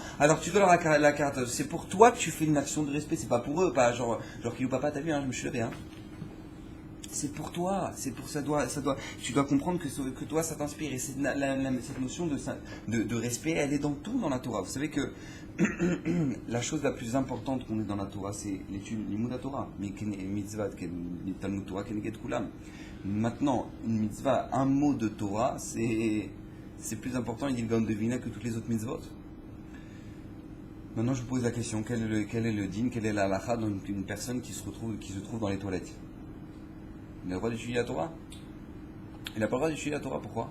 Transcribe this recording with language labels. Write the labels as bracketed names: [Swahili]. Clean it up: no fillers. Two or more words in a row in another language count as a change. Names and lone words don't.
[French] Alors tu dois leur akaratata. C'est pour toi que tu fais une action de respect, c'est pas pour eux, pas genre qui ou papa, t'as vu, hein, je me suis levé, hein. C'est pour toi, c'est pour tu dois comprendre que toi ça t'inspire et cette notion de respect, elle est dans tout dans la Torah. Vous savez que la chose la plus importante qu'on ait dans la Torah, c'est l' [Hebrew] לימוד התורה, [French] mais mitzvah, [Hebrew] תלמוד תורה, כנגד כולם. [French] Maintenant, une mitzvah, un mot de Torah, c'est plus important, il dit le Gaon de Vilna, que toutes les autres mitzvot. Maintenant, je vous pose la question, quel est le din, quelle est la halakha d'une personne qui se trouve dans les toilettes? Il a le droit d'étudier la Torah? Il n'a pas le droit d'étudier la Torah, pourquoi?